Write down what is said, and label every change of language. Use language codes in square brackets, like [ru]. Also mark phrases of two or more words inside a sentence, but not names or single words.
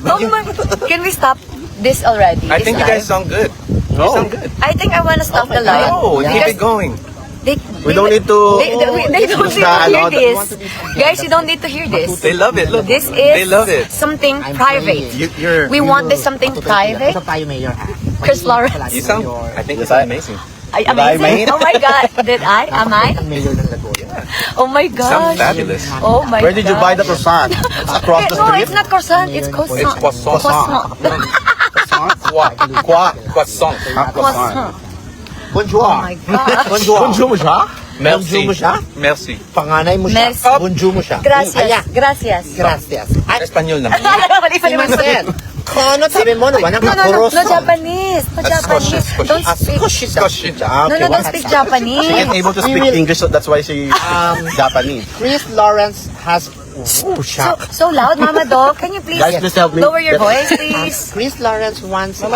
[en] Oh my, can we stop this already? I think you guys This live? sound good. You sound good. I think I want to stop Oh my the live. No, keep Because it going. We don't need to- They don't need to use the, hear ano, this. the- Guys, you don't need to hear this. They love it. Look, This they is love it. something I'm private. praying. We want this something private. [tl] Ito tayo, Mayor. Chris Lawrence. [en] You sound. I think you sound amazing. Ay, amazing. Oh my God. Did I? Am I? [tl] Ang mayor ng Lagoya. [en] Oh my Sound gosh. fabulous. Oh my Where did you buy the gosh. croissant? It's across the No, street. it's not croissant. It's croissant. It's croissant. Croissant. [fr] Quoi? Quoi? Croissant. [en] Croissant. Bonjour. Oh my God. [tl] Bonjour. Bonjour mo siya? Merci. Bonjour mo siya? Merci. Panganay mo siya? Merci. Bonjour mo siya? Gracias. Aya. Gracias. Gracias. Ay, Espanyol naman. Simasen. Kono, sabi mo naman ang No, kakuroso. [en] Japanese. No Japanese. Don't speak. No, don't speak Japanese. Able to We speak will- English, so that's why she Japanese. Chris Lawrence has... Oh, siya. So loud, Mama Dog. Can you please Guys, please help me. lower your voice, please? Chris Lawrence wants us